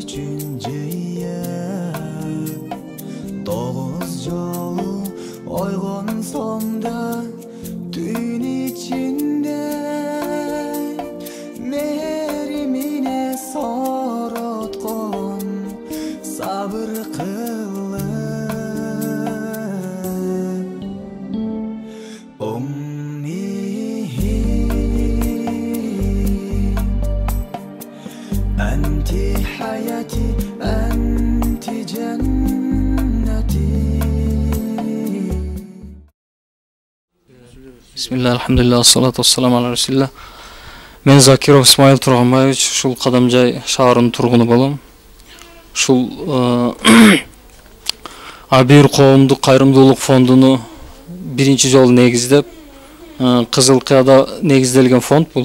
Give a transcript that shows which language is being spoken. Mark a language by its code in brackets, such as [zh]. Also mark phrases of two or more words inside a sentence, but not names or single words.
[ky] жыя тогуз жолу ойгонсоң да түн ичинде мээримине сороткон сабыр кылып [ar] أنتِ حياتي أنتِ جنتي. بسم الله الحمد لله والصلاة والسلام على رسول الله. [ky] Мен Закиров Исмаил Турганбаевич, ушул Кадамжай шаарынын тургуну болом. Ушул Абир коомдук кайрымдуулук фондуну биринчи жолу негиздеп, Кызыл Кыяда негизделген фонд бул.